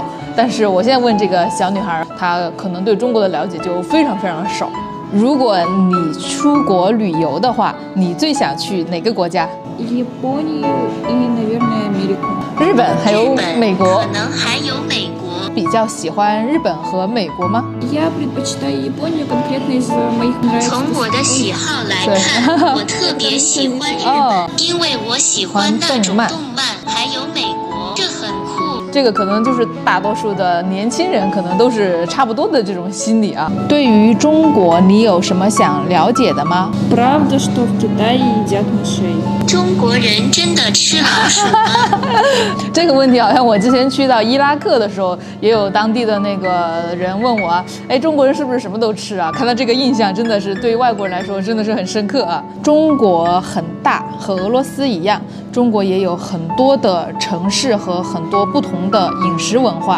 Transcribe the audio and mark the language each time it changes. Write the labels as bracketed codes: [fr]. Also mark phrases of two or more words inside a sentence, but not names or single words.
[zh] 但是我现在问这个小女孩，她可能对中国的了解就非常非常少。如果你出国旅游的话，你最想去哪个国家？ [ru] Японию и, наверное, Америку. [zh] 日本还有美国，可能还有美国。比较喜欢日本和美国吗？ [ru] Я предпочитаю Японию конкретно из моих нравится. [zh] 从我的喜好来看，我特别喜欢日本，因为我喜欢那种动漫，还有美国，这很酷。这个可能就是大多数的年轻人可能都是差不多的这种心理啊。对于中国，你有什么想了解的吗？ [ru] Правда, что в Китае едят мышей. [zh] 中国人真的吃老鼠吗？这个问题好像我之前去到伊拉克的时候，也有当地的那个人问我，中国人是不是什么都吃啊？看到这个印象真的是对于外国人来说真的是很深刻啊。中国很大，和俄罗斯一样，中国也有很多的城市和很多不同的饮食文化。